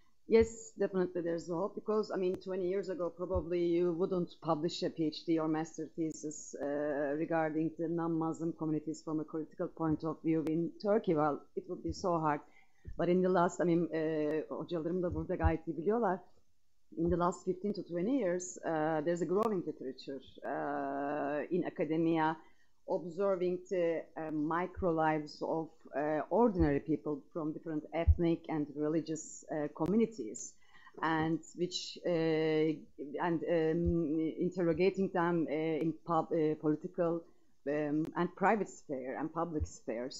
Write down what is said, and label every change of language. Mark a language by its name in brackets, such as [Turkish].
[English] Yes, definitely there's hope, because, I mean, 20 years ago, probably you wouldn't publish a PhD or master thesis regarding the non-Muslim communities from a critical point of view in Turkey. Well, it would be so hard. But in the last, I mean, [Turkish] hocalarım da burada gayet iyi biliyorlar. [English] In the last 15 to 20 years, there's a growing literature in academia, observing the micro lives of ordinary people from different ethnic and religious communities, and which interrogating them in political and private sphere and public sphere.